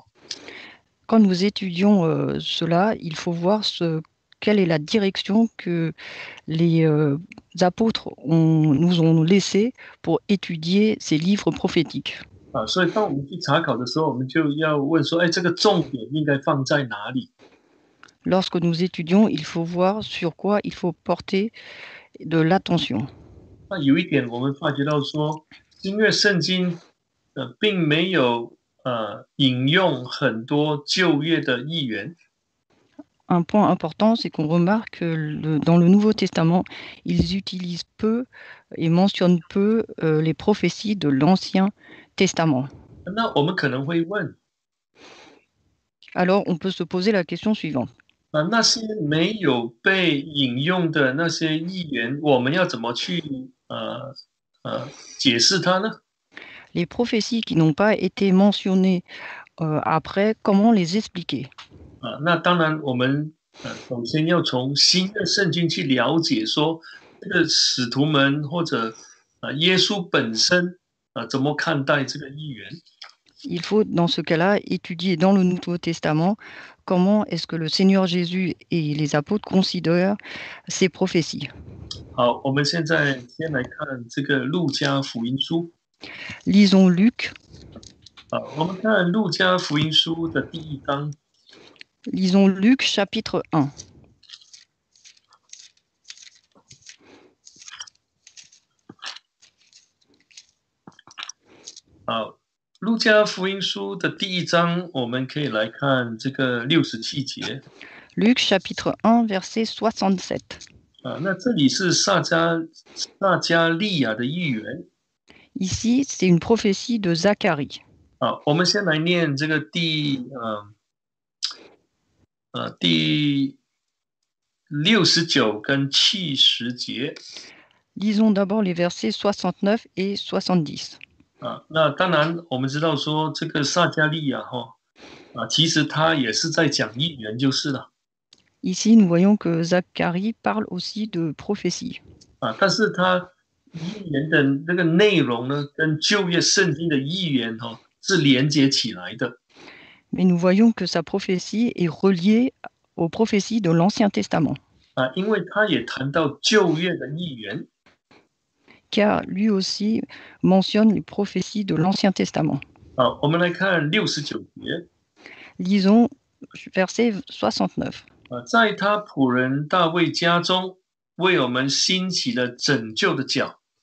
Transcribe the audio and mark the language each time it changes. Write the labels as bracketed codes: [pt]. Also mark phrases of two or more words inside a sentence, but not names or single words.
[fr] Quand nous étudions cela, il faut voir quelle est la direction que les apôtres nous ont laissée pour étudier ces livres prophétiques. [zh] 所以当我们去查考的时候，我们就要问说，哎，这个重点应该放在哪里？ [fr] Lorsque nous étudions, il faut voir sur quoi il faut porter de l'attention. [zh] 那有一点我们发觉到说，新约圣经并没有引用很多旧约的预言。 [fr] Un point important, c'est qu'on remarque que dans le Nouveau Testament, ils utilisent peu et mentionnent peu les prophéties de l'Ancien Testament. [zh] 那我们可能会问， [fr] Alors, on peut se poser la question suivante. [zh] 那些没有被引用的那些预言，我们要怎么去解释它呢？ [fr] Les prophéties qui n'ont pas été mentionnées après, comment les expliquer? [zh] 那当然，我们首先要从新的圣经去了解说，这个使徒们或者耶稣本身怎么看待这个预言。 [fr] Il faut, dans ce cas-là, étudier dans le Nouveau Testament comment est-ce que le Seigneur Jésus et les apôtres considèrent ces prophéties. [zh] 好，我们现在先来看这个路加福音书。 [fr] Lisons Luc. [zh] 我们看路加福音书的第1章。 [fr] Lisons Luc chapitre 1. [zh] 好，路加福音书的第1章，我们可以来看这个67节。 [fr] Luc chapitre 1 verset 67. [zh] 那这里是撒加利亚的预言。 [fr] Ici, c'est une prophétie de Zacharie. [zh] 我们先来念这个第69跟70节。 [fr] Lisons d'abord les versets 69 et 70. [zh] 那当然我们知道说这个撒加利亚其实他也是在讲预言就是了。 [fr] Ici, nous voyons que Zacharie parle aussi de prophétie. [zh] 但是他预言的那个内容呢，跟旧约圣经的预言是连接起来的。 [fr] Mais nous voyons que sa prophétie est reliée aux prophéties de l'Ancien Testament. [zh] 因为他也谈到旧约的预言。 [fr] Car lui aussi mentionne les prophéties de l'Ancien Testament. [zh] 我们来看69节。 [fr] Lisons verset 69. [zh] 在他仆人大卫家中，为我们兴起了拯救的脚。